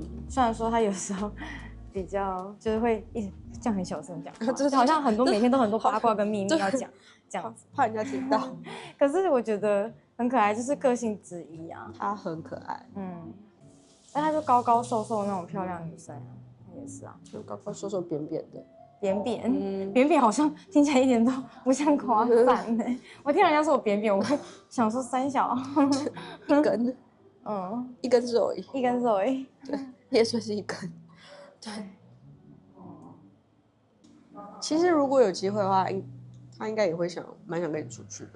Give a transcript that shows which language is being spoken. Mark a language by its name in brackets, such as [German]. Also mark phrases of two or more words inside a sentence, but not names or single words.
[Chinese] 雖然說她有時候比較就是會一直這樣很小聲講，就是好像每天都很多八卦跟秘密要講。這樣子怕人家聽到，可是我覺得很可愛，就是個性之一啊。她很可愛，但她就高高瘦瘦那種漂亮女生，也是啊，就高高瘦瘦扁扁的，扁扁好像聽起來一點都不像誇讚呢。我聽人家說我扁扁，我會想說三小一根，一根肉而已，对，也算是一根，对。其實如果有機會的話，他應該也會蠻想跟你出去的。